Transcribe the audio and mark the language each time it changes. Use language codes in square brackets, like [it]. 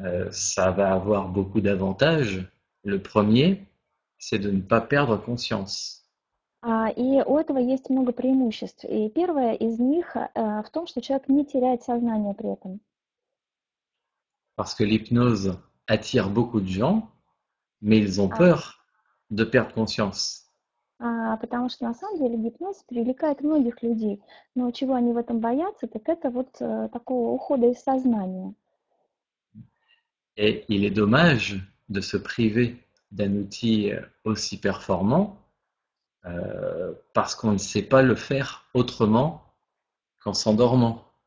[fr] Ça va avoir beaucoup d'avantages. Le premier, c'est de ne pas perdre conscience. [ru] И у этого есть много преимуществ. И первое из них в том, что человек не теряет сознание при этом. [fr] Parce que l'hypnose attire beaucoup de gens, mais ils ont А, peur de perdre conscience. [ru] Потому что на самом деле гипноз привлекает многих людей. Но чего они в этом боятся, так это вот такого ухода из сознания. [fr] Et il est dommage de se priver d'un outil aussi performant parce qu'on ne sait pas le faire autrement qu'en s'endormant.